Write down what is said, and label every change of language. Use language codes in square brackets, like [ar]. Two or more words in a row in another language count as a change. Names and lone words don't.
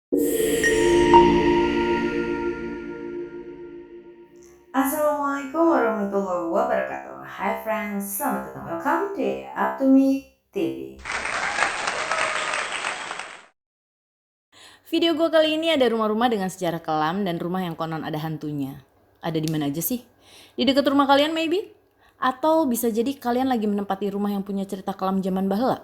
[ar] السلام عليكم ورحمة الله وبركاته. [id] Hai friends, selamat datang. [en] Welcome to Up to Me TV. [id] Video gue kali ini ada rumah-rumah dengan sejarah kelam dan rumah yang konon ada hantunya. Ada di mana aja sih? Di dekat rumah kalian maybe? Atau bisa jadi kalian lagi menempati rumah yang punya cerita kelam zaman bahla?